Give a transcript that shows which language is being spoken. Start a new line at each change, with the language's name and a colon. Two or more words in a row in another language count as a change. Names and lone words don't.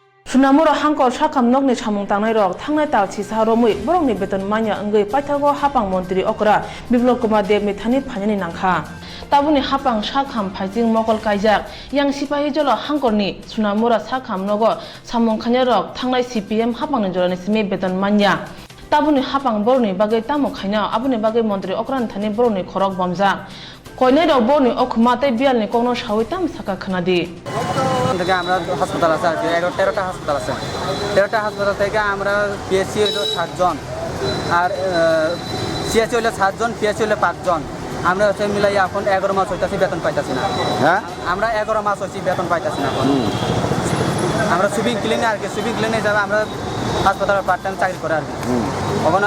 Kok Borok: Sunamura hangkor sakam nokni samung tangnai rok thangnai taw chisa romui borokni beton manya angoi paithago hapang montri okra Biplop Kumar Dev ni thani phanyani nangkha tabuni hapang sakam phaijing mokol kaijak yang sipahi jolo hangkorni Sunamura sakam nogo samung khanya rok thangnai CPM hapang ni jorani simi beton manya tabuni hapang borni bagai tamo khaina abuni bagai montri okran thani borni khorok bomja koinai rok borni okma tai bial ni kono shawi tam saka khanadi
Bangla: থেকে আমরা হাসপাতাল আছে আর কি 13টা হাসপাতাল আছে 13টা হাসপাতাল থেকে আমরা পিএসসি হলো 7 জন আর সিএসসি হলো 7 জন পিএসসি হলো 5 জন আমরা হচ্ছে মিলাই এখন 11 মাস হইতাছি বেতন পাইতাছি না হ্যাঁ আমরা 11 মাস হইছি বেতন পাইতাছি না এখন আমরা সুবিং ক্লিনিক আর কি সুবিং ক্লিনিক যাবে আমরা হাসপাতালে
English: part time
Bangla: চাকরি করে আর কি ওখানে